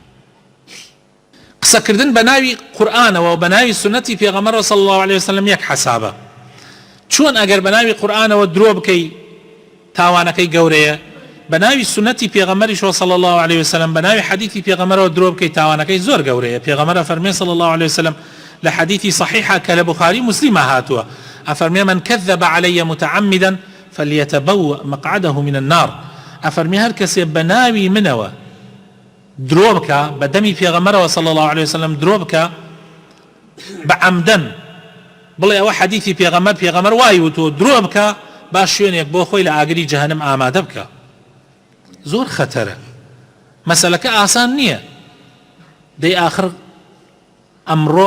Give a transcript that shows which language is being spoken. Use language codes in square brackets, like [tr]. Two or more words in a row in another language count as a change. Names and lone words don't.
[ckb] قسەکردن بە ناوی قورئانەوە و بە ناوی سنەتی پێغەمبەر [ar] صلی الله عليه وسلم [ckb] یەک حەسابە چۆن ئەگەر بە ناوی قورئانەوە درۆ بکەی تاوانەکەی گەورەیە بە ناوی سنەتی پێغەمبەری [ar] صلی الله عليه وسلم [ckb] بە ناوی حەدیثی پێغەمبەرەوە درۆ بکەی تاوانەکەی زۆر گەورەیە پێغەمبەر فەرمێ [ar] صلی الله عليه وسلم [ckb] لە حەدیثی صحیحە کە لە بوخاری مسلم هاتووە ئەفەرمێ [ar] من كذب علي متعمدا فليتبوأ مقعده من النار [ckb] ئەفەرمێ هەر کەسێ بە ناوی منەوە درۆ بکە بە دەمی پێغەمبەرەوە [ar] صلی الله عليه وسلم [ckb] درۆ بکە بە عەمدەن بڵێ ئەوە حەدیثی پێغەمبەر وای وتۆ درۆ بکە با شوێنێک بۆ خۆی لە ئاگری جەهەنەم ئامادە بکە زۆر خەتەرە مەسەلەکە ئاسان نییە دەی ئاخر ئەمڕۆ